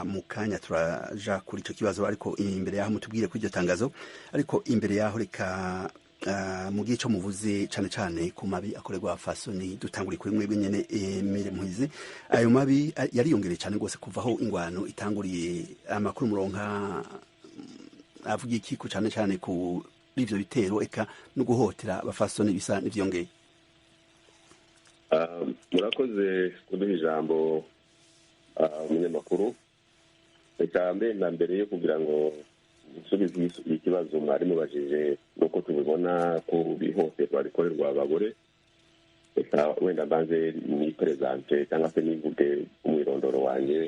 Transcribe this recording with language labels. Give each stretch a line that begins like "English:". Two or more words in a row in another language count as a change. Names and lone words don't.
Rundi: Mukanya turaja kuri ico kibazo, ariko imbere yaho mutubwire kuri iryo tangazo, ariko imbere yaho reka mugiye ico muvuze cane cane ku mabi akorerwa abafasoni. Dutanguriye kuri mwebwe nyene Emile Muhizi, ayo mabi yariyongereye cane rwose kuva aho ingwano itanguriye. Amakuru muronka avuga iki ku cane cane ku ivyo bitero eka no guhotera abafasoni bisa n'ivyongeye?
Kinyarwanda: Murakoze kuduha ijambo umunyamakuru. Reka mbere yo kugira ngo nsubize ikibazo mwari mubajije nuko tubibona ku bihohoterwa rikorerwa abagore, reka wenda mbanze ni presente cyangwa se nivuge umwirondoro wanje.